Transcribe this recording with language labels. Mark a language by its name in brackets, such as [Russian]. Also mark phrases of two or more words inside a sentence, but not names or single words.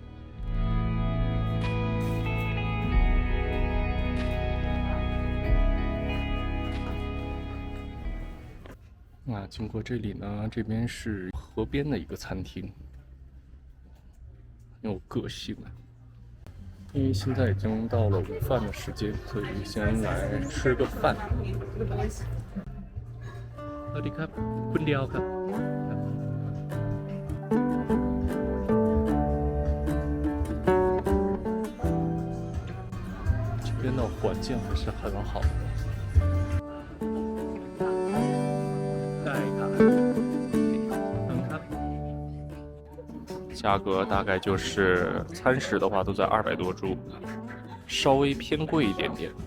[Chinese] 那经过这里呢，这边是河边的一个餐厅。很有个性啊！因为现在已经到了午饭的时间，所以先来吃个饭。 [Thai] สวัสดีครับคุณเดียวครับ [Chinese] 这边的环境还是很好的。价格大概就是餐食的话都在200多铢，稍微偏贵一点点。